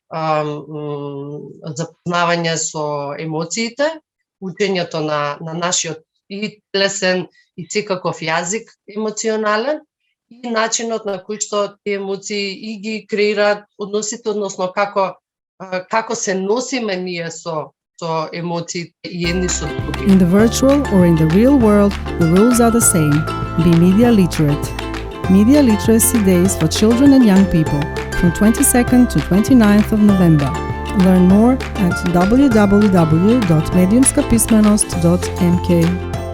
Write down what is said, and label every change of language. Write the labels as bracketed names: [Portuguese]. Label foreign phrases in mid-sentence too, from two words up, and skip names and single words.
[Macedonian] запознавање со емоциите, учењето на нашиот и телесен и секаков јазик емоционален и начинот на кој што тие емоции и ги креираат односите, односно како се носиме ние со емоциите и едни со други. [English] In the virtual or in the real world, the rules are the same. Be media literate. Media Literacy Days for Children and Young People from 22nd to 29th of November. Learn more at www.mediumskapismenost.mk.